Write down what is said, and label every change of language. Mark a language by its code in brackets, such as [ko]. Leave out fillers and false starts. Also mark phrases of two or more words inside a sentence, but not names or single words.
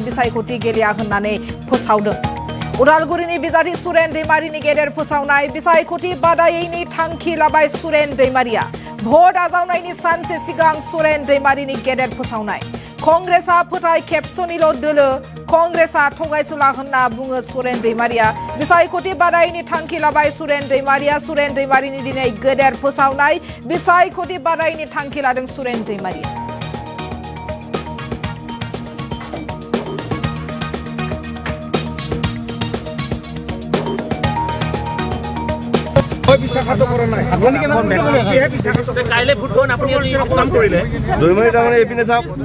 [brx] बिसायख'थि गेलेया होननानै फोसावदों उदालगुरिनि बिजाथि सुरेन दैमारिनि गेदेर फोसावनाय बिसायख'थि बादायैनि थांखि लाबाय सुरेन दैमारिया भट आजावनायनि सानसे सिगां सुरेन दैमारिनि गेदेर फोसावनाय कंग्रेसआ फोथाय खेबस'निल' दोलो कंग्रेसआ थगायसुला होनना बुङो सुरेन दैमारिया बिसायख'थि बादायनि थांखि लाबाय सुरेन दैमारिनि दिनै गेदेर फोसावनाय बिसायख'थि बादायनि थांखि लादों सुरेन दैमारिया [as] কাইলে ভোট গ্ৰহণ আপুনি কাম কৰিলে দুইমাৰি তাৰমানে এইপিনে চাওক